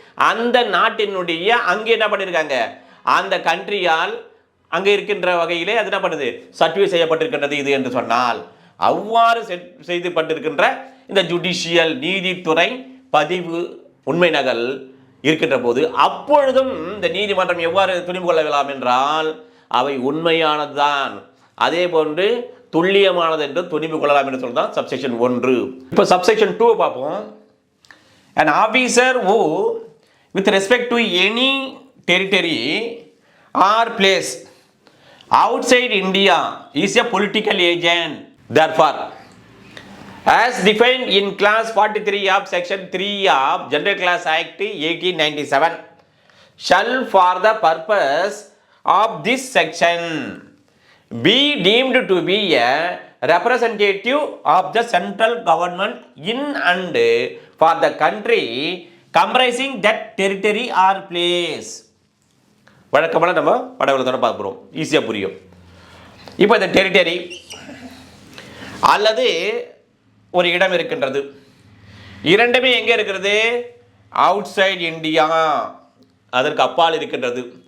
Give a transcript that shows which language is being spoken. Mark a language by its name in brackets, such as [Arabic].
[Tamil] அந்த நாட்டினுடைய அங்கே என்ன பண்ணியிருக்காங்க, அந்த கண்ட்ரியால் அங்கே இருக்கின்ற வகையிலே அது என்ன பண்ணுது, சர்டிஃபிகேட் செய்யப்பட்டிருக்கின்றது இது என்று சொன்னால், அவ்வாறு செய்யப்பட்டிருக்கின்ற இந்த ஜுடிஷியல் நீதித்துறை பதிவு உண்மை நகல் இருக்கின்ற போது அப்பொழுதும் இந்த நீதிமன்றம் எவ்வாறு துணிவு கொள்ளலாம் என்றால் அவை உண்மையானதுதான், அதே போன்று துல்லியமானது என்று துணிவு கொள்ளலாம் என்று சொல்லிதான் சப்செக்ஷன் 1. இப்போ சப்செக்ஷன் 2 பார்ப்போம். [English] an officer who with respect to any territory or place outside India is a political agent, therefore as defined in class 43 of section 3 of General Class Act 1897 shall for the purpose of this section be deemed to be a representative of the central government in and for the country comprising that territory or place. [Tamil] வழக்கமான நம்ம படகுலத்தோட பார்க்குறோம், ஈஸியாக புரியும். இப்போ இந்த territory அல்லது ஒரு இடம் இருக்கின்றது, இரண்டுமே எங்கே இருக்கிறது? [English] out side India, [Tamil] அதற்கு அப்பால் இருக்கின்றது.